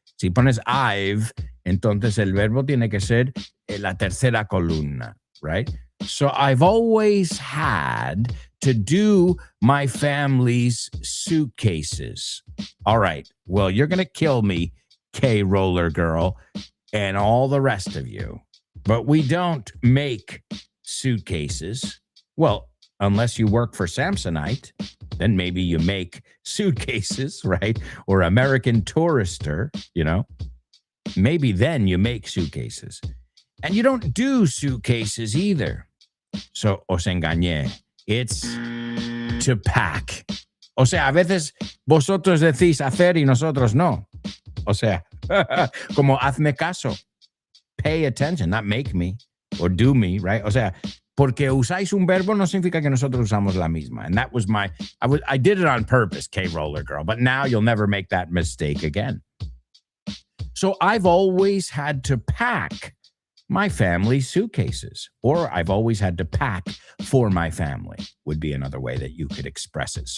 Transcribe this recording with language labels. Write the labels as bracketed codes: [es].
[es] Si pones I've, entonces el verbo tiene que ser la tercera columna, right? [en] So I've always had to do my family's suitcases. All right. Well, you're going to kill me, K Roller Girl, and all the rest of you. But we don't make suitcases. Well, unless you work for Samsonite, then maybe you make suitcases, right? Or American Tourister, you know. Maybe then you make suitcases. And you don't do suitcases either. So, [es] os engañé. [en] It's to pack. [es] O sea, a veces vosotros decís hacer y nosotros no. O sea, como hazme caso. [en] Pay attention, not make me or do me, right? [es] O sea, porque usáis un verbo no significa que nosotros usamos la misma. [en] And that was I did it on purpose, K Roller Girl, but now you'll never make that mistake again. So I've always had to pack my family's suitcases, or I've always had to pack for my family would be another way that you could express it.